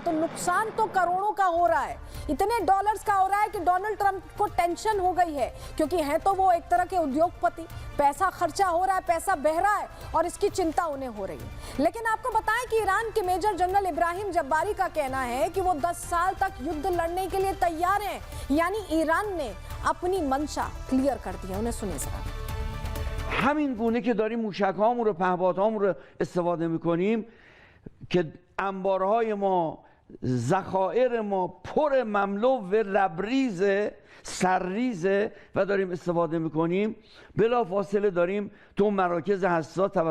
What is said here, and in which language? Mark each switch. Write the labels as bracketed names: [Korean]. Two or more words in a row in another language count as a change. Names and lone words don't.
[Hindi] तो नुकसान तो करोड़ों का हो रहा है, इतने डॉलर्स का हो रहा है कि डोनाल्ड ट्रंप को टेंशन हो गई है, क्योंकि हैं तो वो एक तरह के उद्योगपति, पैसा खर्चा हो रहा है, पैसा बह रहा है और इसकी चिंता उन्हें हो रही है। लेकिन आपको बताएं कि ईरान के मेजर जनरल इब्राहिम जब्बारी का कहना है कि वो 10 साल तक युद्ध लड़ने के लिए तैयार हैं। यानी ईरान ने अपनी मंशा क्लियर कर दी है। उन्हें सुनिए जरा। [Persian] همین گونه که داریم موشک‌هامون رو، پهپادهامون رو استفاده می‌کنیم که انبارهای ما، ذخایر ما پر مملو و لبریز سرریزه و داریم استفاده می‌کنیم، بلافاصله داریم تو مراکز حساس توسط